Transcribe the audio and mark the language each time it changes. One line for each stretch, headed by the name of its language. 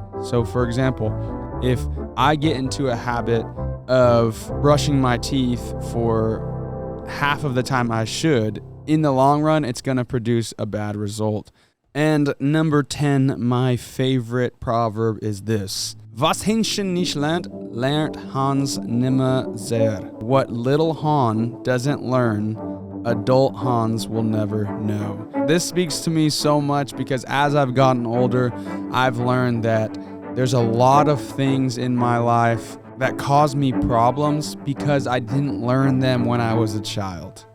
English: So for example, if I get into a habit of brushing my teeth for half of the time I should, in the long run, it's going to produce a bad result. And number 10, my favorite proverb is this.
German: Was Hähnchen nicht lernt, lernt Hans nimmer sehr.
English: What little Han doesn't learn, adult Hans will never know. This speaks to me so much because as I've gotten older, I've learned that there's a lot of things in my life that cause me problems because I didn't learn them when I was a child.